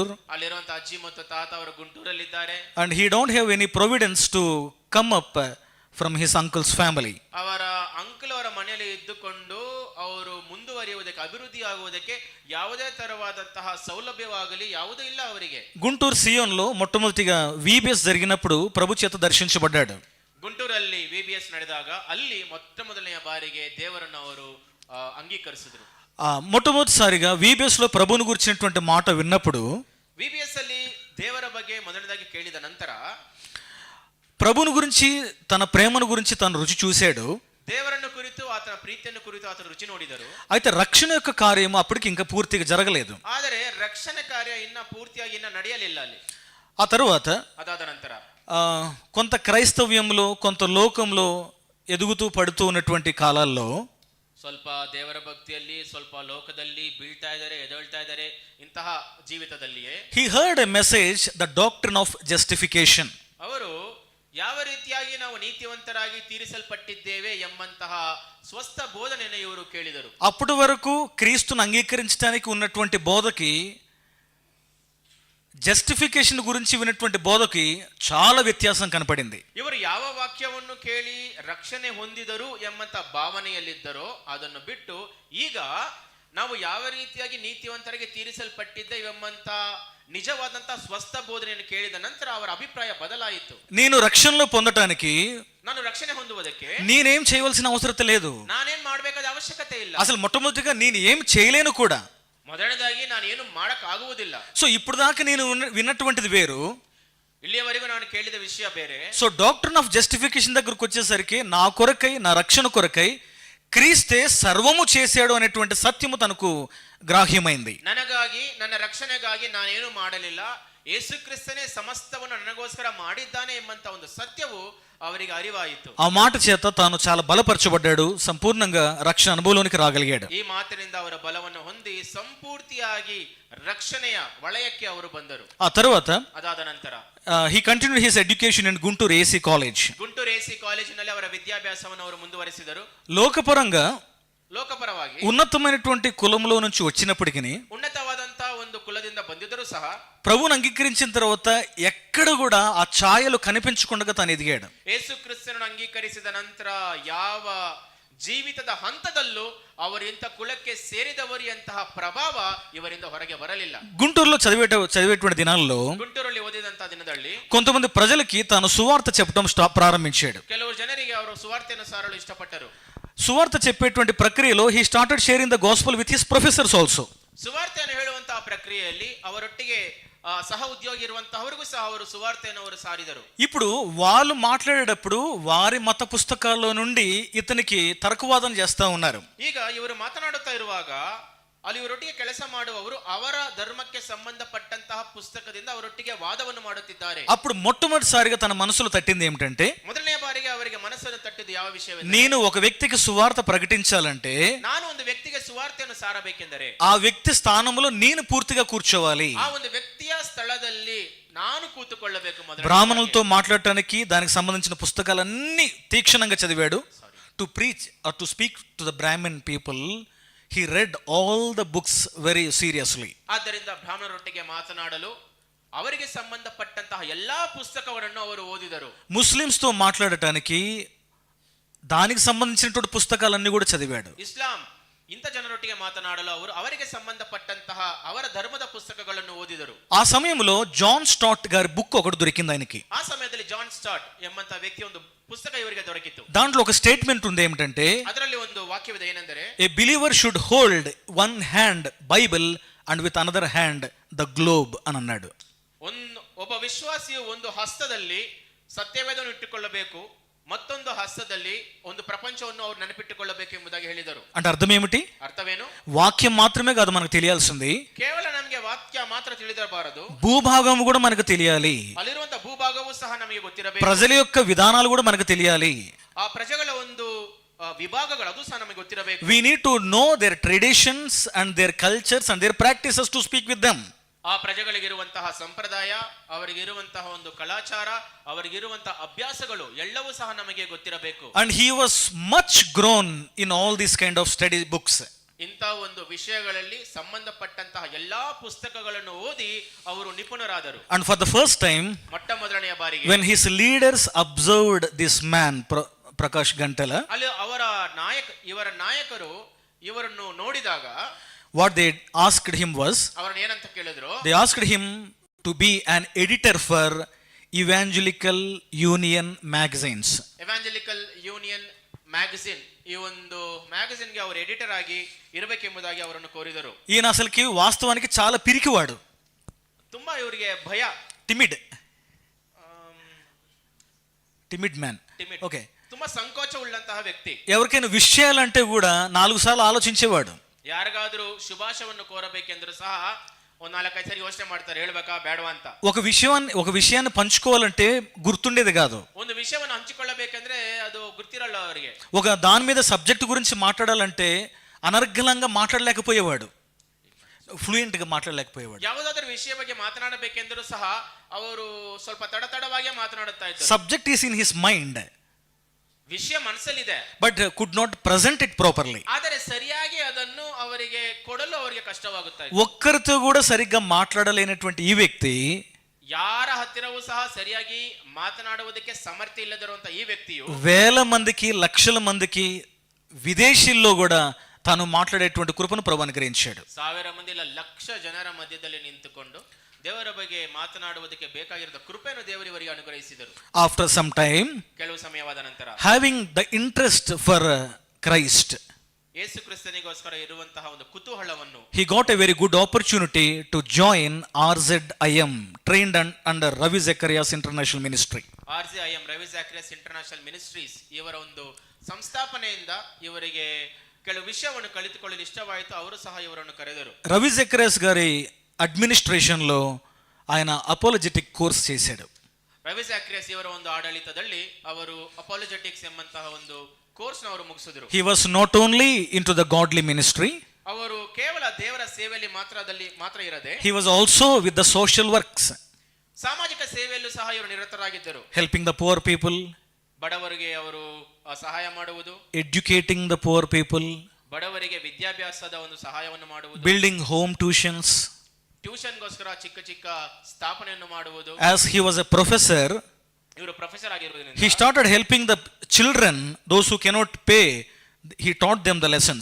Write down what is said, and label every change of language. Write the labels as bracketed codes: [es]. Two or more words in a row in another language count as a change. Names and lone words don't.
[kn] ಅಲ್ಲಿರುವಂತಹ ಅಜ್ಜಿ ಮತ್ತು ತಾತ ಅವರು ಗುಂಟೂರಲ್ಲಿದ್ದಾರೆ. [en] And he don't have any providence to come up from his uncle's family. [kn] ಅವರ ಅಂಕಲ್ ಅವರ ಮನೆಯಲ್ಲಿ ಇದ್ದುಕೊಂಡು ಅವರು ಮುಂದುವರಿಯುವುದಕ್ಕೆ, ಅಭಿವೃದ್ಧಿ ಆಗುವುದಕ್ಕೆ ಯಾವುದೇ ತರವಾದಂತಹ ಸೌಲಭ್ಯವಾಗಲಿ ಯಾವುದೂ ಇಲ್ಲ ಅವರಿಗೆ. [te] గుంటూరు సియోన్లో మొట్టమొదటిగా VBS జరిగినప్పుడు ప్రభు చేత దర్శించబడ్డాడు. [kn] ಗುಂಟೂರಲ್ಲಿ VBS ನಡೆದಾಗ ಅಲ್ಲಿ ಮೊಟ್ಟಮೊದಲನೆಯ ಬಾರಿಗೆ ದೇವರನ್ನು ಅವರು ಅಂಗೀಕರಿಸಿದ್ರು. [te] మొట్టమొదటిసారిగా VBS లో ప్రభువును గురించినటువంటి మాట విన్నప్పుడు, [kn] VBS ಅಲ್ಲಿ ದೇವರ ಬಗ್ಗೆ ಮೊದಲನೇದಾಗಿ ಕೇಳಿದ ನಂತರ [te] ప్రభువును గురించి తన ప్రేమను గురించి తను రుచి చూశాడు. [kn] ದೇವರನ್ನು ಕುರಿತು ಆತನ ಪ್ರೀತಿಯನ್ನು ಕುರಿತು ಆತನ ರುಚಿ ನೋಡಿದರು. [te] అయితే రక్షణ యొక్క కార్యము అప్పటికి ఇంకా పూర్తిగా జరగలేదు. [kn] ಆದರೆ ರಕ್ಷಣೆ ಕಾರ್ಯ ಇನ್ನ ಪೂರ್ತಿಯಾಗಿ ಇನ್ನ ನಡೆಯಲಿಲ್ಲ ಅಲ್ಲಿ. [te] ఆ తరువాత [kn] ಅದಾದ ನಂತರ [te] కొంత క్రైస్తవ్యంలో కొంత లోకంలో ఎదుగుతూ పడుతూ ఉన్నటువంటి కాలాల్లో [kn] ಸ್ವಲ್ಪ ದೇವರ ಭಕ್ತಿಯಲ್ಲಿ ಸ್ವಲ್ಪ ಲೋಕದಲ್ಲಿ ಬೀಳ್ತಾ ಇದ್ದಾರೆ, ಎದ್ದೇಳ್ತಾ ಇದ್ದಾರೆ. ಇಂತಹ ಜೀವಿತದಲ್ಲಿಯೇ [en] he heard a message, the doctrine of justification. [kn] ಅವರು ಯಾವ ರೀತಿಯಾಗಿ ನಾವು ನೀತಿವಂತರಾಗಿ ತೀರಿಸಲ್ಪಟ್ಟಿದ್ದೇವೆ ಎಂಬಂತಹ ಸ್ವಸ್ಥ ಬೋಧನೆಯನ್ನು ಇವರು ಕೇಳಿದರು. [te] అప్పటి వరకు క్రీస్తును అంగీకరించడానికి ఉన్నటువంటి బోధకి, జస్టిఫికేషన్ గురించి విన్నటువంటి బోధకి చాలా వ్యత్యాసం కనపడింది. [kn] ಇವರು ಯಾವ ವಾಕ್ಯವನ್ನು ಕೇಳಿ ರಕ್ಷಣೆ ಹೊಂದಿದರು ಎಂಬಂತ ಭಾವನೆಯಲ್ಲಿದ್ದರೋ ಅದನ್ನು ಬಿಟ್ಟು ಈಗ ನಾವು ಯಾವ ರೀತಿಯಾಗಿ ನೀತಿವಂತರಿಗೆ ತೀರಿಸಲ್ಪಟ್ಟಿದ್ದೇವೆಂಬಂತ ನಿಜವಾದಂತಹ ಸ್ವಸ್ಥ ಬೋಧನೆಯನ್ನು ಕೇಳಿದ ನಂತರ ಅವರ ಅಭಿಪ್ರಾಯ ಬದಲಾಯಿತು. [te] నేను రక్షణలో పొందటానికి, [kn] ನಾನು ರಕ್ಷಣೆ ಹೊಂದುವುದಕ್ಕೆ [te] నేనేం చేయవలసిన అవసరం లేదు. [kn] ನಾನೇನ್ ಮಾಡಬೇಕಾದ ಅವಶ್ಯಕತೆ ಇಲ್ಲ. [te] అసలు మొట్టమొదటిగా నేను ఏం చేయలేను కూడా. [kn] ಮೊದಲನೇದಾಗಿ ನಾನು ಏನು ಮಾಡಕ್ ಆಗುವುದಿಲ್ಲ. [te] సో ఇప్పుడు దాకా నేను విన్నటువంటిది వేరు, [kn] ಇಲ್ಲಿಯವರೆಗೂ ನಾನು ಕೇಳಿದ ವಿಷಯ ಬೇರೆ. [te] సో [en] doctrine of justification [te] దగ్గరకు వచ్చేసరికి నా కొరకై, నా రక్షణ కొరకై క్రీస్తే సర్వము చేశాడు అనేటువంటి సత్యము తనకు గ్రాహ్యమైంది. [kn] ನನಗಾಗಿ, ನನ್ನ ರಕ್ಷಣೆಗಾಗಿ ನಾನೇನು ಮಾಡಲಿಲ್ಲ, ಯೇಸು ಕ್ರಿಸ್ತನೇ ಸಮಸ್ತವನ್ನು ನನಗೋಸ್ಕರ ಮಾಡಿದ್ದಾನೆ ಎಂಬಂತ ಒಂದು ಸತ್ಯವು ಅವರಿಗೆ ಅರಿವಾಯಿತು. [te] ఆ మాట చేత తాను చాలా బలపరచబడ్డాడు, సంపూర్ణంగా రక్షణ అనుభవంలోనికి రాగలిగాడు. [kn] ಈ ಮಾತಿನಿಂದ ಅವರ ಬಲವನ್ನು ಹೊಂದಿ ಸಂಪೂರ್ತಿಯಾಗಿ ರಕ್ಷಣೆಯ ವಲಯಕ್ಕೆ ಅವರು ಬಂದರು. [te] ఆ తర్వాత [kn] ಅದಾದ ನಂತರ [en] he continued his education in Guntur AC College. [kn] ಗುಂಟೂರು AC ಕಾಲೇಜಿನಲ್ಲಿ ಅವರ ವಿದ್ಯಾಭ್ಯಾಸವನ್ನು ಅವರು ಮುಂದುವರಿಸಿದರು. [te] లోకపరంగా [kn] ಲೋಕಪರವಾಗಿ [te] ఉన్నతమైనటువంటి కులంలో నుంచి వచ్చినప్పటికీ, [kn] ఉన్నతವಾದಂತಹ ಒಂದು ಕುಲದಿಂದ ಬಂದಿದ್ದರೂ ಸಹ [te] ప్రభువును అంగీకరించిన తర్వాత ఎక్కడ కూడా ఆ ఛాయలు కనిపించకుండా తాను ఎదిగాడు. [kn] ಯೇಸು ಕ್ರಿಸ್ತನನ್ನು ಅಂಗೀಕರಿಸಿದ ನಂತರ ಯಾವ ಜೀವಿತದ ಹಂತದಲ್ಲೂ ಅವರು ಇಂಥ ಕುಲಕ್ಕೆ ಸೇರಿದವರು ಎಂತಹ ಪ್ರಭಾವ ಇವರಿಂದ ಹೊರಗೆ ಬರಲಿಲ್ಲ. [te] గుంటూరులో చదివేటువంటి దినాల్లో [kn] ಗುಂಟೂರಲ್ಲಿ ಓದಿದಂತಹ ದಿನದಲ್ಲಿ [te] కొంతమంది ప్రజలకి తాను సువార్త చెప్పడం ప్రారంభించాడు. [kn] ಕೆಲವು ಜನರಿಗೆ ಅವರು ಸುವಾರ್ತೆಯನ್ನು ಸಾರಲು ಇಷ್ಟಪಟ್ಟರು. [te] సువార్త చెప్పేటువంటి ప్రక్రియలో [en] he started sharing the gospel with his professors also. [kn] ಸುವಾರ್ತೆಯನ್ನು ಹೇಳುವಂತಹ ಪ್ರಕ್ರಿಯೆಯಲ್ಲಿ ಅವರೊಟ್ಟಿಗೆ ಸಹ ಉದ್ಯೋಗಿ ಇರುವಂತಹವರಿಗೂ ಸಹ ಅವರು ಸುವಾರ್ತೆಯನ್ನು ಅವರು ಸಾರಿದರು. [te] ఇప్పుడు వాళ్ళు మాట్లాడేటప్పుడు వారి మత పుస్తకాల్లో నుండి ఇతనికి తర్కవాదన చేస్తా ఉన్నారు. [kn] ಈಗ ಇವರು ಮಾತನಾಡುತ್ತಾ ಇರುವಾಗ ಅಲ್ಲಿ ಇವರೊಟ್ಟಿಗೆ ಕೆಲಸ ಮಾಡುವವರು ಅವರ ಧರ್ಮಕ್ಕೆ ಸಂಬಂಧಪಟ್ಟಂತಹ ಪುಸ್ತಕದಿಂದ ಅವರೊಟ್ಟಿಗೆ ವಾದವನ್ನು ಮಾಡುತ್ತಿದ್ದಾರೆ. [te] అప్పుడు మొట్టమొదటిసారిగా తన మనసులో తట్టింది ఏమిటంటే, [kn] ಮೊದಲನೇ ಬಾರಿಗೆ ಅವರಿಗೆ ಮನಸ್ಸನ್ನು ತಟ್ಟಿದ್ದು ಯಾವ ವಿಷಯವೆಂದರೆ, [te] నేను ఒక వ్యక్తికి సువార్త ప్రకటించాలంటే [kn] ನಾನು ಒಂದು ವ್ಯಕ್ತಿಗೆ ಸುವಾರ್ತೆಯನ್ನು ಸಾರಬೇಕೆಂದರೆ [te] ఆ వ్యక్తి స్థానంలో నేను పూర్తిగా కూర్చోవాలి. [kn] ಆ ಒಂದು ವ್ಯಕ್ತಿಯ ಸ್ಥಳದಲ್ಲಿ ನಾನು ಕೂತುಕೊಳ್ಳಬೇಕು. [te] బ్రాహ్మణులతో మాట్లాడటానికి దానికి సంబంధించిన పుస్తకాలన్నీ తీక్షణంగా చదివాడు. [en] to preach or to speak to the Brahman people, he read all the books very seriously. [kn] ಆದ್ದರಿಂದ ಬ್ರಾಹ್ಮಣರೊಟ್ಟಿಗೆ ಮಾತನಾಡಲು ಅವರಿಗೆ ಸಂಬಂಧಪಟ್ಟಂತಹ ಎಲ್ಲಾ ಪುಸ್ತಕಗಳನ್ನು ಅವರು ಓದಿದರು. [te] ముస్లిమ్స్ తో మాట్లాడటానికి దానికి సంబంధించినటువంటి పుస్తకాలన్నీ కూడా చదివాడు. [kn] ಇಸ್ಲಾಂ ಇಂಥ ಜನರೊಟ್ಟಿಗೆ ಮಾತನಾಡಲು ಅವರು ಅವರಿಗೆ ಸಂಬಂಧಪಟ್ಟಂತಹ ಅವರ ಧರ್ಮದ ಪುಸ್ತಕಗಳನ್ನು ಓದಿದರು. [te] ఆ సమయంలో జాన్ స్టాట్ గారి బుక్ ఒకటి దొరికింది ఆయనకి. [kn] ಆ ಸಮಯದಲ್ಲಿ ಜಾನ್ ಸ್ಟಾಟ್ ಎಂಬಂತ ವ್ಯಕ್ತಿ ಒಂದು ಪುಸ್ತಕ ಇವರಿಗೆ ದೊರಕಿತ್ತು. [te] దాంట్లో ఒక స్టేట్మెంట్ ఉంది ఏమిటంటే, [kn] ಅದರಲ್ಲಿ ಒಂದು ವಾಕ್ಯವಿದೆ, ಏನೆಂದರೆ [en] a believer should hold one hand Bible and with another hand the globe [te] అని అన్నాడు. [kn] ಒಬ್ಬ ವಿಶ್ವಾಸಿಯು ಒಂದು ಹಸ್ತದಲ್ಲಿ ಸತ್ಯವೇದವನ್ನು ಇಟ್ಟುಕೊಳ್ಳಬೇಕು, ಮತ್ತೊಂದು ಹಸ್ತದಲ್ಲಿ ಒಂದು ప్రపంచವನ್ನು ಅವರು ನೆನಪಿಟ್ಟುಕೊಳ್ಳಬೇಕು ಎಂಬುದಾಗಿ ಹೇಳಿದರು. [te] అంటే అర్థం ఏమిటి? [kn] ಅರ್ಥವೇನು? [te] వాక్యం మాత్రమే కాదు మనకు తెలియాల్సింది, [kn] ಕೇವಲ ನಮಗೆ ವಾಕ್ಯ ಮಾತ್ರ ತಿಳಿದಿರಬಾರದು, [te] భూభాగం కూడా మనకు తెలియాలి. [kn] ಅಲ್ಲಿರುವಂತಹ ಭೂಭಾಗವೂ ಸಹ ನಮಗೆ ಗೊತ್ತಿರಬೇಕು. [te] ప్రజల యొక్క విధానాలు కూడా మనకు తెలియాలి. [kn] ಆ ಪ್ರಜೆಗಳ ಒಂದು ವಿಭಾಗಗಳು ಅದು ಸಹ ನಮಗೆ ಗೊತ್ತಿರಬೇಕು. [en] We need to know their traditions and their cultures and their practices to speak with them. [kn] ಆ ಪ್ರಜೆಗಳಿಗಿರುವಂತಹ ಸಂಪ್ರದಾಯ, ಅವರಿಗಿರುವಂತಹ ಒಂದು ಕಲಾಚಾರ, ಅವರಿಗಿರುವಂತಹ ಅಭ್ಯಾಸಗಳು ಎಲ್ಲವೂ ಸಹ ನಮಗೆ ಗೊತ್ತಿರಬೇಕು. [en] And he was much grown in all these kind of study books. [kn] ಇಂಥ ಒಂದು ವಿಷಯಗಳಲ್ಲಿ ಸಂಬಂಧಪಟ್ಟಂತಹ ಎಲ್ಲಾ ಪುಸ್ತಕಗಳನ್ನು ಓದಿ ಅವರು ನಿಪುಣರಾದರು. [en] And for the first time, [kn] ಮೊಟ್ಟ ಮೊದಲನೆಯ ಬಾರಿಗೆ [en] when his leaders observed this man, Prakash Gantala, [kn] ಅಲ್ಲಿ ಇವರ ನಾಯಕರು ಇವರನ್ನು ನೋಡಿದಾಗ [en] what they asked him was, [kn] ಅವರನ್ನು ಏನಂತ ಕೇಳಿದ್ರು, [en] they asked him to be an editor for Evangelical Union magazines. [kn] ಎವಾಂಜಲಿಕಲ್ ಯೂನಿಯನ್ ಮ್ಯಾಗಝಿನ್, ಈ ಒಂದು ಮ್ಯಾಗಝಿನ್ ಗೆ ಅವರು ಎಡಿಟರ್ ಆಗಿ ಇರಬೇಕೆಂಬುದಾಗಿ ಅವರನ್ನು ಕೋರಿದರು. [te] ఈయన అసలుకి వాస్తవానికి చాలా పిరికివాడు, [kn] ತುಂಬಾ ಇವರಿಗೆ ಭಯ, [en] timid man. [kn] ಟಿಮಿಡ್, [te] ఓకే, [kn] ತುಂಬಾ ಸಂಕೋಚ ಉಳ್ಳಂತಹ ವ್ಯಕ್ತಿ. [te] ఎవరికైనా విషయాలంటే కూడా 4 సార్లు ఆలోచించేవాడు. [kn] ಯಾರಿಗಾದ್ರೂ ಶುಭಾಶಯವನ್ನು ಕೋರಬೇಕೆಂದ್ರೂ ಸಹ ಒಂದ್ 4-5 ಸರಿ ಯೋಚನೆ ಮಾಡ್ತಾರೆ, ಹೇಳ್ಬೇಕಾ ಬೇಡವಾ ಅಂತ. [te] ఒక విషయాన్ని పంచుకోవాలంటే గుర్తుండేది కాదు. [kn] ಒಂದು ವಿಷಯವನ್ನು ಹಂಚಿಕೊಳ್ಳಬೇಕೆಂದ್ರೆ ಅದು ಗುರ್ತಿರಲ್ಲ ಅವರಿಗೆ. [te] ఒక దాని మీద సబ్జెక్ట్ గురించి మాట్లాడాలంటే అనర్గళంగా మాట్లాడలేకపోయేవాడు, ఫ్లూయెంట్ గా మాట్లాడలేకపోయేవాడు. [kn] ಯಾವುದಾದ್ರೂ ವಿಷಯ ಬಗ್ಗೆ ಮಾತನಾಡಬೇಕೆಂದರೂ ಸಹ ಅವರು ಸ್ವಲ್ಪ ತಡವಾಗಿ ಮಾತನಾಡುತ್ತಾ ಇದ್ದಾರೆ. [en] subject is in his mind, [kn] ವಿಷಯ ಮನಸ್ಸಲ್ಲಿದೆ, [en] but could not present it properly. [kn] ಆದರೆ ಸರಿಯಾಗಿ ಅದನ್ನು ಅವರಿಗೆ ಕೊಡಲು ಅವರಿಗೆ ಕಷ್ಟವಾಗುತ್ತಾ ಇದೆ. [te] ఒక్కరితో కూడా సరిగ్గా మాట్లాడలేనటువంటి ఈ వ్యక్తి, [kn] ಯಾರ ಹತ್ತಿರವೂ ಸಹ ಸರಿಯಾಗಿ ಮಾತನಾಡುವುದಕ್ಕೆ ಸಮರ್ಥ್ಯ ಇಲ್ಲದಿರುವಂತ ಈ ವ್ಯಕ್ತಿಯು [te] వేల మందికి లక్షల మందికి విదేశీల్లో కూడా తాను మాట్లాడేటువంటి కృపను ప్రభు అనుగ్రహించాడు. [kn] 1000 ಮಂದಿ ಇಲ್ಲ ಲಕ್ಷ ಜನರ ಮಧ್ಯದಲ್ಲಿ ನಿಂತುಕೊಂಡು ದೇವರ ಬಗ್ಗೆ ಮಾತನಾಡುವುದಕ್ಕೆ ಬೇಕಾಗಿರುವ ಕೃಪೆಯನ್ನು ದೇವರಿವರಿಗೆ ಅನುಗ್ರಹಿಸಿದರು. [en] after some time, [kn] ಕೆಲವು ಸಮಯವಾದ ನಂತರ, [en] having the interest for Christ, [kn] ಯೇಸು ಕ್ರಿಸ್ತನಿಗೋಸ್ಕರ ಇರುವಂತಹ ಒಂದು ಕುತೂಹಲವನ್ನು, [en] he got a very good opportunity to join RZIM, trained under Ravi Zacharias International Ministry. RZIM, [kn] ರವಿ ಝಾಕ್ರಿಯಾಸ್ ಇಂಟರ್ನ್ಯಾಷನಲ್ ಮಿನಿಸ್ಟ್ರೀಸ್, ಇವರ ಒಂದು ಸಂಸ್ಥಾಪನೆಯಿಂದ ಇವರಿಗೆ ಕೆಲವು ವಿಷಯವನ್ನು ಕಲಿತುಕೊಳ್ಳಲು ಇಷ್ಟವಾಯಿತು. ಅವರು ಸಹ ಇವರನ್ನು ಕರೆದರು. [te] రవి జకరియస్ గారి అడ్మినిస్ట్రేషన్ లో ఆయన అపోలజెటిక్ కోర్స్ చేశాడు. [kn] ರವಿ ಝಾಕ್ರಿಯಾಸ್ ಇವರ ಒಂದು ಆಡಳಿತದಲ್ಲಿ ಅವರು ಅಪಾಲಜೆಟಿಕ್ಸ್ ಎಂಬಂತಹ ಒಂದು ಕೋರ್ಸ್ ಅವರು ಮುಗಿಸಿದರು. [en] He was not only into the godly ministry, [kn] ಅವರು ಕೇವಲ ದೇವರ ಸೇವೆಯಲ್ಲಿ ಮಾತ್ರ ಇರದೆ, [en] he was also with the social works, [kn] ಸಾಮಾಜಿಕ ಸೇವೆಯಲ್ಲೂ ಸಹ ಇವರು ನಿರತರಾಗಿದ್ದರು. [en] helping the poor people, [kn] ಬಡವರಿಗೆ ಅವರು ಸಹಾಯ ಮಾಡುವುದು, [en] educating the poor people, [kn] ಬಡವರಿಗೆ ವಿದ್ಯಾಭ್ಯಾಸದ ಒಂದು ಸಹಾಯವನ್ನು ಮಾಡುವುದು, [en] building home tuitions. [kn] ಟ್ಯೂಷನ್ಗೋಸ್ಕರ ಚಿಕ್ಕ ಚಿಕ್ಕ ಸ್ಥಾಪನೆಯನ್ನು ಮಾಡುವುದು. [en] As he was a professor, [kn] ಇವರು ಪ್ರೊಫೆಸರ್ ಆಗಿರುವುದರಿಂದ [en] he started helping the children, those who cannot pay, he taught them the lessons.